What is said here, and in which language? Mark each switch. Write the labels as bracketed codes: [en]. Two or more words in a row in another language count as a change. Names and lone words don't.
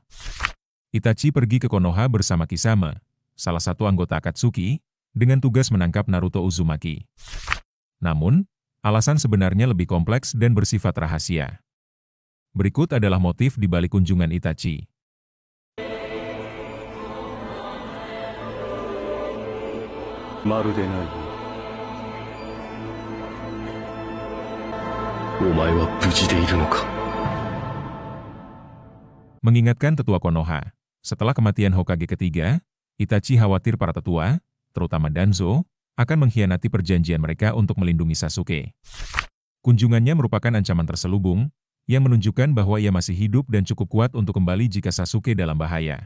[id] Itachi pergi ke Konoha bersama Kisame, salah satu anggota Akatsuki, dengan tugas menangkap Naruto Uzumaki. Namun, alasan sebenarnya lebih kompleks dan bersifat rahasia. Berikut adalah motif di balik kunjungan Itachi. [ja] まるでないね。お前は無事でいるのか。 [id] Mengingatkan tetua Konoha, setelah kematian Hokage ketiga, Itachi khawatir para tetua, terutama Danzo, akan mengkhianati perjanjian mereka untuk melindungi Sasuke. Kunjungannya merupakan ancaman terselubung, yang menunjukkan bahwa ia masih hidup dan cukup kuat untuk kembali jika Sasuke dalam bahaya.